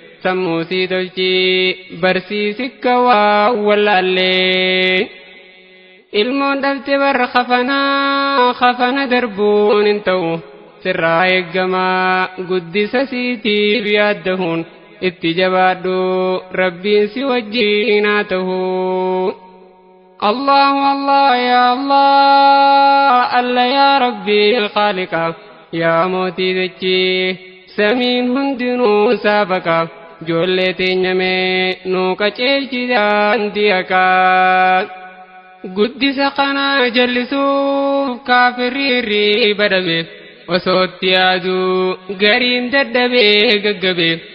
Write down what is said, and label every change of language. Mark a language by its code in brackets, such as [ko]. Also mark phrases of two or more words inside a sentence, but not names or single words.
[om] Sammuu sii tolchi, barsiisi akka waa wallaallee. Ilmoon dhabde barra kafanaa, kafana darbuun hin ta'u. Sirraa eeggamaa, guddisa siitiif yaaddahuun. Itti jabaadhu, Rabbiin si wajjin haa ta'u. [ar] Allahu Allah, ya Allah, Alla ya Rabbi, Khaliqa. [om] Ya mootii dachii, samiin hundinuu saafaqa. Ijoollee teenya mee nuu qajeelchi daandii haqaa. Guddisa kanaa jallisuuf kaafirri irrii badame. Osoo itti yaadu gariin dadhabee gaggabe.